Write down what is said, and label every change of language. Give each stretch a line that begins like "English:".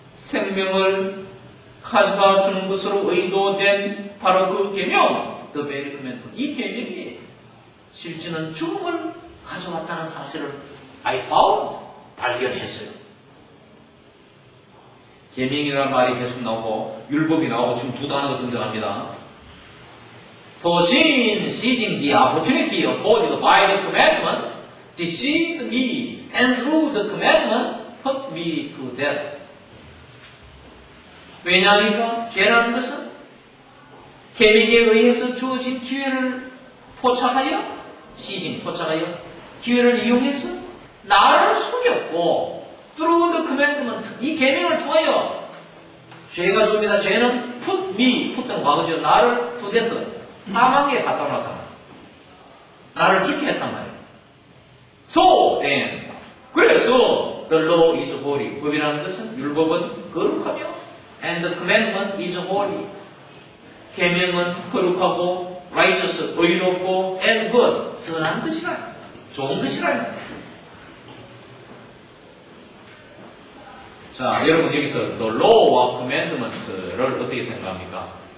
Korean: 생명을 가져다 주는 것으로 의도된 바로 그 계명,
English: the very commandment.
Korean: 이 계명이 실제는 죽음을 가져왔다는 사실을 I found, 발견했어요. 계명이라는 말이 계속 나오고 율법이 나오고 지금 두 단어가 등장합니다.
English: For sin, seizing the opportunity afforded by the commandment, deceived me, and through the commandment, put me to death.
Korean: 왜냐하니까 죄라는 것은 계명에 의해서 주어진 기회를 포착하여, seizing, 포착하여 기회를 이용해서 나를 속였고,
English: through the commandment,
Korean: 이 계명을 통하여 죄가 줍니다. 죄는 put me, put는 과거죠. 나를 to death, 사망에 갖다 놓았단 말이에요. 나를 죽게 했단 말이에요.
English: So then, 그래서 the law is holy.
Korean: 법이라는 것은 율법은 거룩하며
English: and the commandment is holy.
Korean: 계명은 거룩하고 righteous, 의롭고
English: and good,
Korean: 선한 것이라, 좋은 것이라. 자, 여러분 여기서 the law와 commandment를 어떻게 생각합니까?